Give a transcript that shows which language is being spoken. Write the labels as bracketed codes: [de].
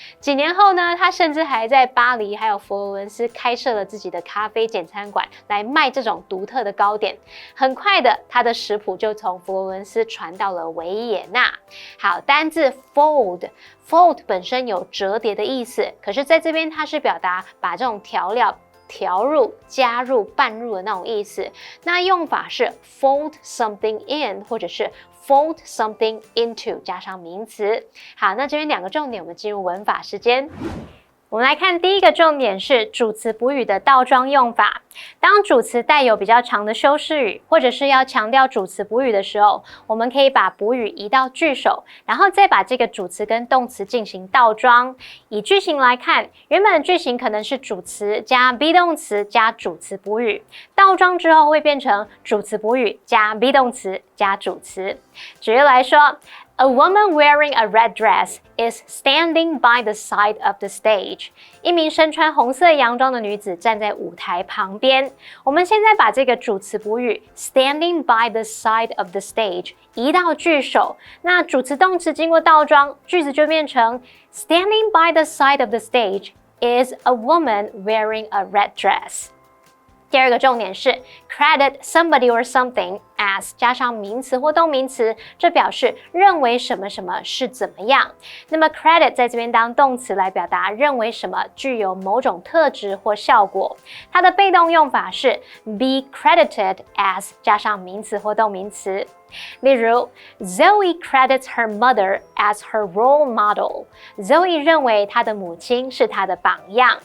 [zh] 几年后呢，他甚至还在巴黎还有佛罗伦斯开设了自己的咖啡简餐馆，来卖这种独特的糕点。很快的，他的食谱就从佛罗伦斯传到了维也纳。好，单字 fold 本身有折叠的意思，可是在这边它是表达把这种调料调入、加入、拌入的那种意思。那用法是 [en] fold something in [zh] 或者是 [en] fold something into [zh] 加上名词。好，那这边两个重点，我们进入文法时间。我们来看第一个重点是主词补语的倒装用法。当主词带有比较长的修饰语，或者是要强调主词补语的时候，我们可以把补语移到句首，然后再把这个主词跟动词进行倒装。以句型来看，原本的句型可能是主词加 be 动词加主词补语，倒装之后会变成主词补语加 be 动词加主词。 [en] 举例来说，A woman wearing a red dress is standing by the side of the stage. [zh] 一名身穿红色洋装的女子站在舞台旁边。我们现在把这个主词补语 [en] standing by the side of the stage [zh] 移到句首，那主词动词经过倒装，句子就变成 [en] Standing by the side of the stage is a woman wearing a red dress. [zh] 第二个重点是 [en] credit somebody or something as [zh] 加上名词或动名词，这表示认为什么什么是怎么样。那么 credit 在这边当动词来表达认为什么具有某种特质或效果。它的被动用法是 [en] be credited as [zh] 加上名词或动名词。例如 [en] Zoe credits her mother as her role model. [zh] Zoe 认为她的母亲是她的榜样。